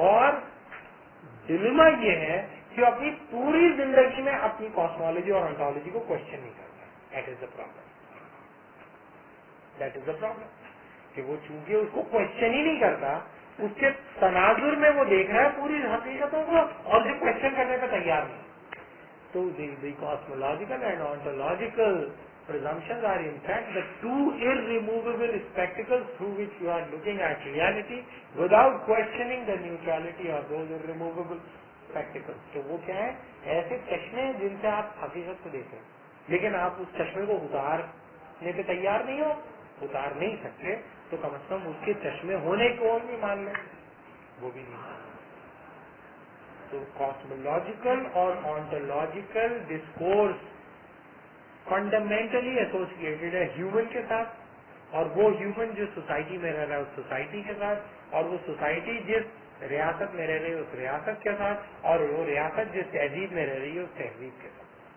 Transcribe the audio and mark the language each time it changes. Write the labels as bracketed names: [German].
[Urdu] اور ڈیلیما یہ ہے کہ اپنی پوری زندگی میں اپنی کاسمولوجی اور آنٹولوجی کو کوشچن نہیں کرتا. [English] That is the problem. That is the problem [Urdu] کہ وہ چونکہ اس کو کوشچن ہی نہیں کرتا، اس کے تناظر میں وہ دیکھ رہا ہے پوری حقیقتوں کو اور جو کوشچن کرنے پہ تیار نہیں. [English] So the cosmological and ontological presumptions are in fact the two irremovable spectacles through which you are looking at reality without questioning the neutrality of those irremovable spectacles. [Urdu] تو وہ کیا ہے؟ ایسے چشمے جن سے آپ حقیقت کو دیکھ رہے ہیں لیکن آپ اس چشمے کو اتارنے پہ تیار نہیں ہو، اتار نہیں سکتے، تو کم از کم اس کے چشمے ہونے کو بھی مان لیں، وہ بھی نہیں مان. تو کاسمولوجیکل اور آنٹولوجیکل ڈسکورس فنڈامنٹلی ایسوسیٹیڈ ہے ہیومن کے ساتھ، اور وہ ہیومن جو سوسائٹی میں رہ رہا ہے اس سوسائٹی کے ساتھ، اور وہ سوسائٹی جس ریاست میں رہ رہی ہے اس ریاست کے ساتھ، اور وہ ریاست جس تہذیب میں رہ رہی ہے اس تہذیب کے ساتھ.